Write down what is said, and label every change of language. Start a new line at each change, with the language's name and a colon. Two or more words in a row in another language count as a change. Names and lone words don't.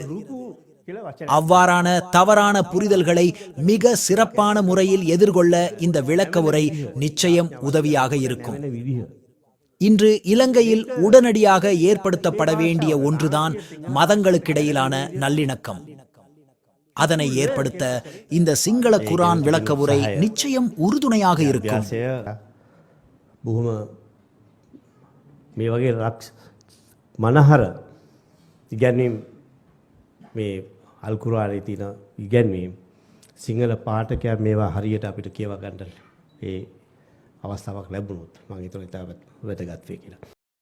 Tamil: அவ்வாறான தவறான புரிதல்களை மிக சிறப்பான முறையில் எதிர்கொள்ள இந்த விளக்க உரை நிச்சயம் உதவியாக இருக்கும். இன்று இலங்கையில் உடனடியாக ஏற்படுத்தப்பட வேண்டிய ஒன்றுதான் மதங்களுக்கிடையிலான நல்லிணக்கம். அதனை ஏற்படுத்த இந்த சிங்கள குர்ஆன் விளக்க உரை நிச்சயம் உறுதுணையாக இருக்கும்.
Sinhala: අල් කුර්ආනයේ තියෙන ඉගැන්වීම් සිංහල පාඨකයා මේවා හරියට අපිට කියව ගන්න ඒ අවස්ථාවක් ලැබුණොත් මම හිතනවා ඉතාමත් වැදගත් වෙයි කියලා.